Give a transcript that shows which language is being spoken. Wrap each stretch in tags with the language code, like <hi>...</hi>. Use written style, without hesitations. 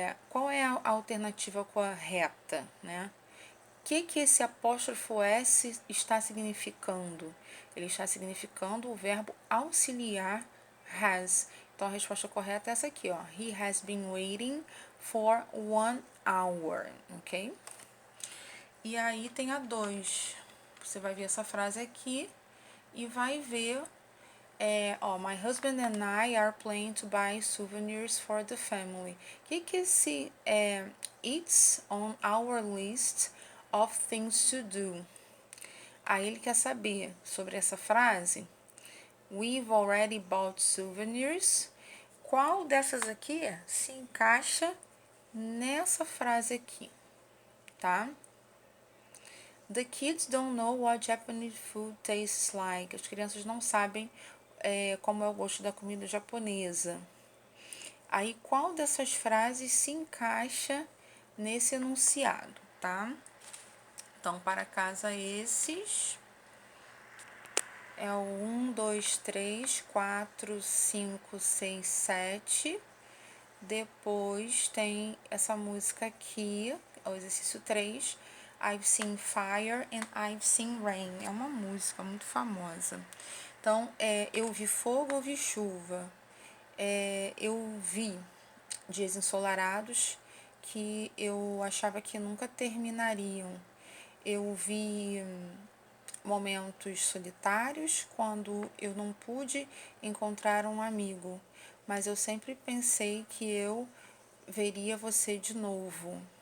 <pt>Qual é a alternativa correta, né? O que esse apóstrofo S está significando? Ele está significando o verbo auxiliar has. Então, a resposta correta é essa aqui, ó.</pt> <en>He has been waiting for 1 hour, ok?</en> <pt>E aí tem a 2. Você vai ver essa frase aqui e vai ver,</pt> <en>my husband and I are planning to buy souvenirs for the family.</en> <pt>O que esse</pt> <en>it's on our list of things to do?</en> <pt>Aí ele quer saber sobre essa frase.</pt> <en>We've already bought souvenirs.</en> <pt>Qual dessas aqui se encaixa nessa frase aqui, tá?</pt> <en>The kids don't know what Japanese food tastes like.</en> <pt>As crianças não sabem como é o gosto da comida japonesa. Aí, qual dessas frases se encaixa nesse enunciado, tá? Então, para casa, esses é o 1, 2, 3, 4, 5, 6, 7. Depois tem essa música aqui, é o exercício 3.</pt> <en>I've seen fire and I've seen rain.</en> <pt>É uma música muito famosa. Então, eu vi fogo, eu vi chuva. Eu vi dias ensolarados que eu achava que nunca terminariam. Eu vi momentos solitários quando eu não pude encontrar um amigo, mas eu sempre pensei que eu veria você de novo.</pt>